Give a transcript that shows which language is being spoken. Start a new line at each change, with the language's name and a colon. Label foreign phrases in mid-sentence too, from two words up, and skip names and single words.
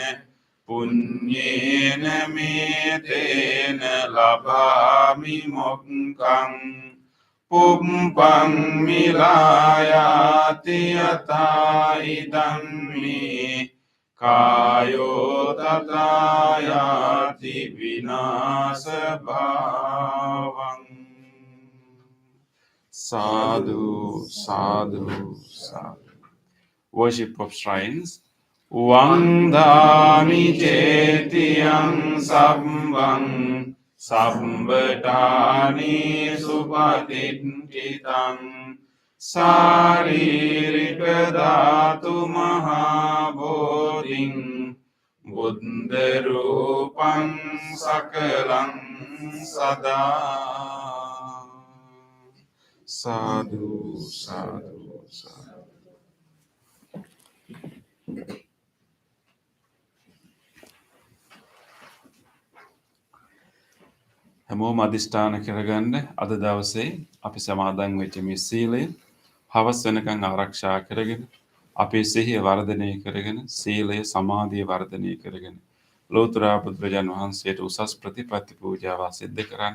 Pali: Punyena metena labhami mokkang Pumpang milayati yata idam me kayo tatayati vinasa bhavang. Sadhu, sadhu, sadhu.
English: Worship of shrines.
Pali: Vandami cetiyang sabbang Sabbadani supatititang Saririka dhatu mahabodhing Buddha rupang sakalang sada. Sadhu, sadhu, sadhu.
Sinhala: හැමෝම අධිෂ්ඨාන කරගන්න අද දවසේ අපි සමාදන් වෙච්ච මේ සීලය හවස් වෙනකන් ආරක්ෂා කරගෙන අපේ සිහිය වර්ධනය කරගෙන සීලය සමාධිය වර්ධනය කරගෙන ලෝතර බුදුරජාණන් වහන්සේට උසස් ප්‍රතිපත්ති පූජාව සිද්ධ කරන්න.